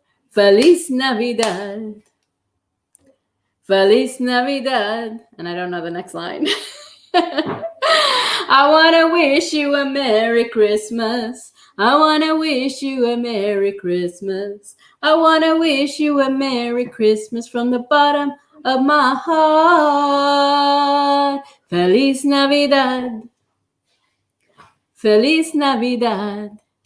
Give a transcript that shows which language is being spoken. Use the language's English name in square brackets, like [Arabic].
[Spanish] Feliz Navidad, Feliz Navidad. [English] And I don't know the next line. I want to wish you a Merry Christmas. I want to wish you a Merry Christmas. I want to wish you a Merry Christmas from the bottom of my heart. [Spanish] Feliz Navidad, Feliz Navidad.